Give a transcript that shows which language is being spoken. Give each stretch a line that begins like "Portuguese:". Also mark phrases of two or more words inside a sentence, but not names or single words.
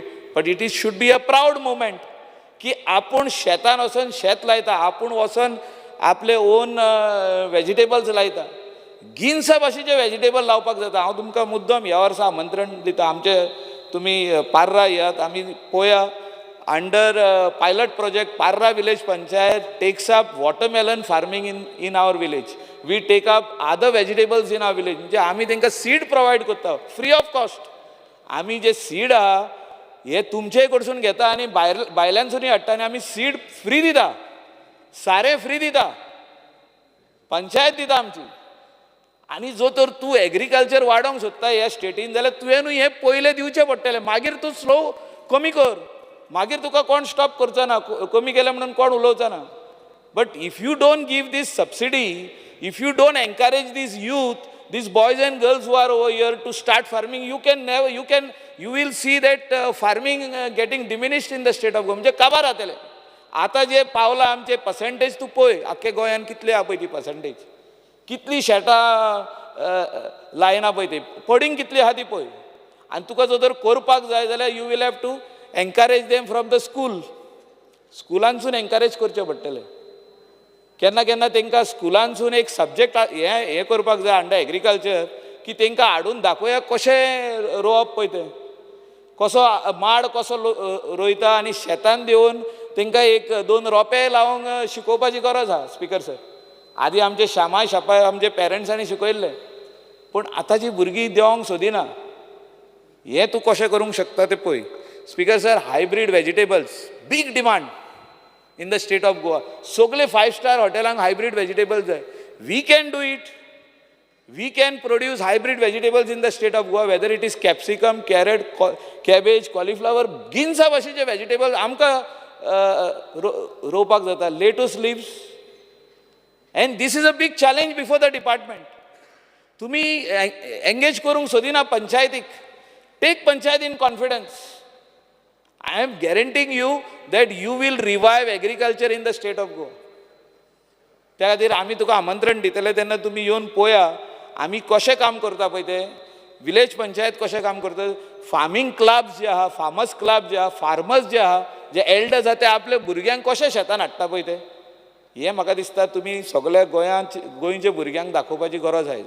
English: But it should be a proud moment
Konkani: की आपूण शेतान वचून शेत लायता, आपूण वचून आपले
English: own vegetables
Konkani: लायता. गिन्सा भाशेचे वेजिटेबल लावपाक जाता. हांव तुमकां मुद्दम ह्या वर्सा आमंत्रण दिता. आमचे तुमी पार्रा येयात, आमी पळोवया
English: under pilot project, Parra village panchayat takes up watermelon farming in our village. We take up other vegetables in our village.
Konkani: म्हणजे आम्ही तांकां
English: seed provide
Konkani: करता
English: free of cost.
Konkani: आम्ही जे सीड आहा हे तुमचे कडसून घेता आनी भायल्यांसूनय हाडटा आनी आमी सीड फ्री दिता, सारे फ्री दिता, पंचायत दिता आमची. आनी जो तर तूं एग्रीकल्चर वाडोवंक सोदता ह्या स्टेटीन जाल्यार तुवेंनूय हे पयलें दिवचें पडटलें. मागीर तूं स्लो कमी कर, मागीर तुका कोण स्टॉप करचो ना, कमी केलें म्हणून कोण उलोवचो ना.
English: But if you don't give this subsidy, If you don't encourage this youth, these boys and girls who are over here to start farming, you will see that farming getting diminished in the state of Goa.
Konkani: म्हणजे काबार जातले. आता जे पावला आमचे पर्सेंटेज तूं पळय, आख्खे गोंयान कितले आहा पळय ती पर्सेंटेज, कितली शेतां लायना पळय ती, पडींग कितली आहा ती पळय. आनी तुका जर करपाक जाय जाल्यार
English: you will have to encourage them from the school.
Konkani: स्कुलांसून एनकरेज करचें पडटलें. केन्ना केन्ना तांकां स्कुलांसून एक सब्जेक्ट हे करपाक जाय
English: under agriculture,
Konkani: की तांकां हाडून दाखोवया कशें रोवप पळय तें, कसो माड कसो रोयता, आनी शेतान देवन तांकां एक दोन रोंपे लावंक शिकोवपाची गरज आहा. स्पिकर सर, आदी आमचे श्यामाय शापाय आमचे पेरंट्सांनी शिकयल्ले, पूण आतांची भुरगीं देवंक सोदिना. हें तूं कशें करूंक शकता तें पळय.
English: Speaker sir, hybrid vegetables big demand in the state of Goa.
Konkani: सगळे 5-star हॉटेलांक
English: hybrid vegetables
Konkani: जाय.
English: We can do it. We can produce hybrid vegetables in the state of Goa, whether it is capsicum, carrot, cabbage, cauliflower,
Konkani: गिन्सा भाशेचे वेजिटेबल्स आमकां रोवपाक जाता.
English: Lettuce leaves. And this is a big challenge before the department.
Konkani: तुमी एंगेज करूंक सोदिना पंचायतीक.
English: Take panchayat in confidence. I am guaranteeing you that you will revive agriculture in the state of Goa.
Konkani: त्या खातीर आमी तुका आमंत्रण दितले तेन्ना तुमी येवन पळया आमी कशें काम करता पळय तें. विलेज पंचायत कशें काम करता,
English: farming clubs
Konkani: जे आहा,
English: farmers club
Konkani: जे आहा, फार्मर्स जे आहा, जे एल्डर्स आहा ते आपल्या भुरग्यांक कशें शेतान हाडटा पळय तें, हें म्हाका दिसता तुमी सगळ्या गोंयच्या भुरग्यांक दाखोवपाची गरज आसा.